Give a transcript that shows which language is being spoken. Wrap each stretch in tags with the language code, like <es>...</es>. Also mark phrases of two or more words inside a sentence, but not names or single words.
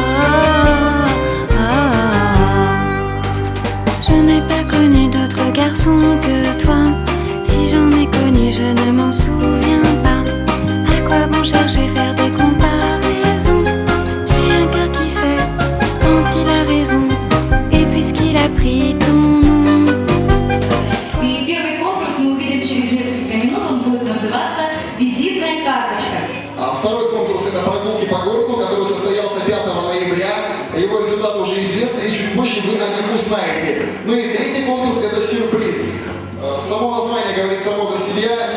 <fr>Je n'ai pas connu d'autre garçon que toi. Si j'en ai connu, je ne m'en souviens pas. À quoi bon chercher, faire des comparaisons? J'ai un cœur qui sait quand il a raison. Et puisqu'il a pris ton nom.</fr> <ru>И первый конкурс мы увидим через несколько минут. Он будет называться «Визитная карточка». А второй конкурс — это прогулки по городу, который состоялся 5 ноября. Его результаты уже известны, и чуть позже вы о них узнаете. Ну и третий конкурс — это сюрприз. Само название говорит само за себя.</ru>